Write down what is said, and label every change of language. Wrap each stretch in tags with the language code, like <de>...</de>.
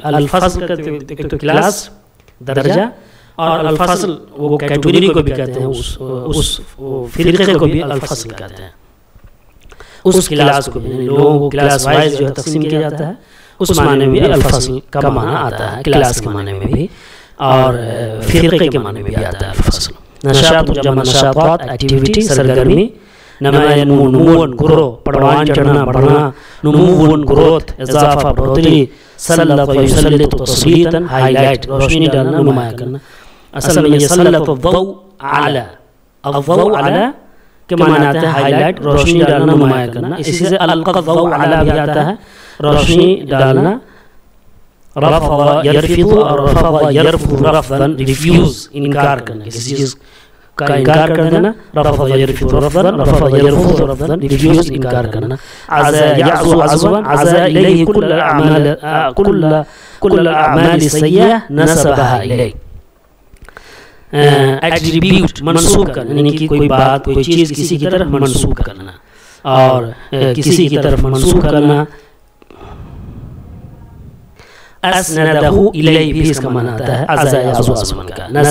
<ur>الفصل کا تو کلاس، درجہ، اور الفصل وہ کیٹیگری کو بھی کہتے ہیں، اس فرقے کو بھی الفصل کہتے ہیں. اس کلاس کو بھی لوگوں کو کلاس وائز جو ہے تقسیم کیا جاتا ہے، اس معنی میں بھی الفصل کا معنی آتا ہے، کلاس کے معنی میں بھی اور فرقے کے معنی میں بھی آتا ہے الفصل. نشاط جمع نشاطات، ایکٹیویٹی، سرگرمی. نماین نمون گرو، پڑوان چڑھنا، بڑھنا. نمون گروتھ، اضافہ، بڑھوتری. سلط یسلط تسلیطا، ہائی لائٹ، روشنی ڈالنا، نمایاں کرنا. اصل میں یہ سلط الضوء علی، الضوء علی کے معنی آتا ہے ہائی لائٹ، روشنی ڈالنا، نمایاں کرنا. اسی سے القى الضوء علی بھی آتا ہے، روشنی ڈالنا. رفض یرفض اور رفض یرفض رفضا، ریفیوز انکار کرنا، کسی چیز کا انکار کر دینا. رفض یرفض رفضا، رفض یرفض رفضا، ریفیوز انکار کرنا. عزا یعزو عزوا، عزا الیہ کل اعمال، کل</ur> <ar>كل الأعمال السيئة نسبها إليه.</ar> <ur>ایٹریبیوٹ منسوب کرنا یعنی کہ کوئی بات کوئی چیز کسی کی طرف منسوب کرنا اور کسی کی طرف منسوب کرنا. اسندہ الیہ بھی اس کا معنی آتا ہے عزا یعزو عزمن کا.</ur>